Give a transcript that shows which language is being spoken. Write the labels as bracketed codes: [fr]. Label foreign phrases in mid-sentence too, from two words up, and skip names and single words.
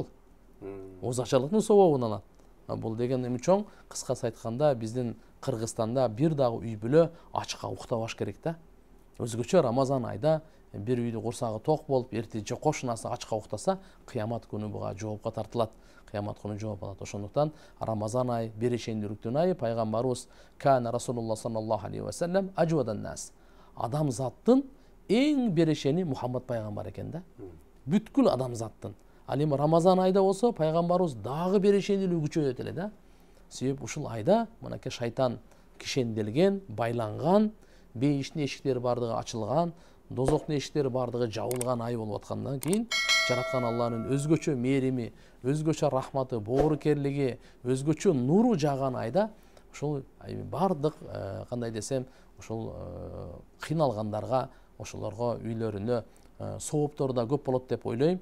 [ky] Оозачарлыктын сообун алат. Бул деген эми чоң, кыскасы айтканда биздин Кыргызстанда бир дагы үй бүлө ачка уктабаш керек да. Өзгөчө Рамазан айда бир үйдү курсагы ток болуп, эртең кошунасы ачка уктаса, кыямат күнү буга жоопко тартылат. Кыямат күнү жооп алат. Ошондуктан Рамазан айы берешендүүлүктүн айы, пайгамбарыбыз [ar] كان رسول الله صلى الله عليه وسلم أجود الناس. [ky] Адамзаттын эң берешени Мухаммад пайгамбар экен да. Бүткүл адамзаттын. Ал эми Рамазан айда болсо пайгамбарыбыз дагы берешендүүлүгү күчөйөт эле да. Себеп ушул айда мынакей шайтан кишенделген, байланган, бейиштин эшиктери бардыгы ачылган, дозоктун эшиктери бардыгы жабылган ай болуп аткандан кийин жараткан Алланын өзгөчө мээрими, өзгөчө рахматы, боорукерлиги, өзгөчө нуру жааган айда ушул бардык кандай десем, ушул кыйналгандарга, ошолорго үйлөрүнө сооптор да көп болот деп ойлойм.